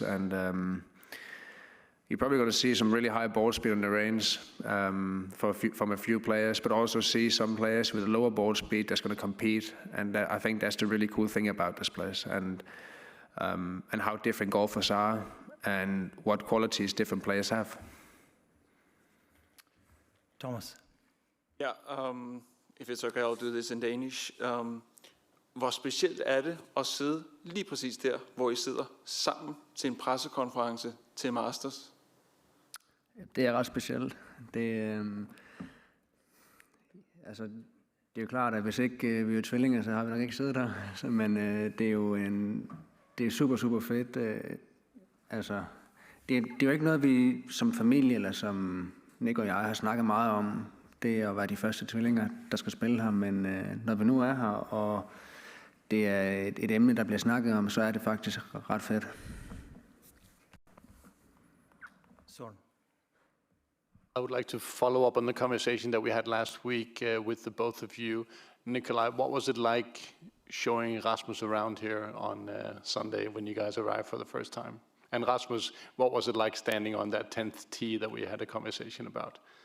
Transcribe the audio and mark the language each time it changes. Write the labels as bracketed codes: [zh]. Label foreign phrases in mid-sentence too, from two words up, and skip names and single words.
[en] And you're probably going to see some really high ball speed on the range from a few players, but also see some players with a lower ball speed that's going to compete. And I think that's the really cool thing about this place, and how different golfers are and what qualities different players have. Thomas. Yeah, if it's okay, I'll do this in Danish. [da] Hvor specielt er det at sidde lige præcis der, hvor I sidder sammen til en pressekonference til Masters? Det er ret specielt. Det er jo klart, at hvis ikke vi er tvillinger, så har vi nok ikke siddet der. Men det er jo super, super fedt. Det er jo ikke noget, vi som familie eller som Nick og jeg har snakket meget om. Det er at være de første tvillinger, der skal spille her. Men når vi nu er her, og det er et emne, der bliver snakket om, så er det faktisk ret fedt. [en] Søren. I would like to follow up on the conversation that we had last week with the both of you. Nicolai, what was it like showing Rasmus around here on Sunday when you guys arrived for the first time? And Rasmus, what was it like standing on that 10th tee that we had a conversation about?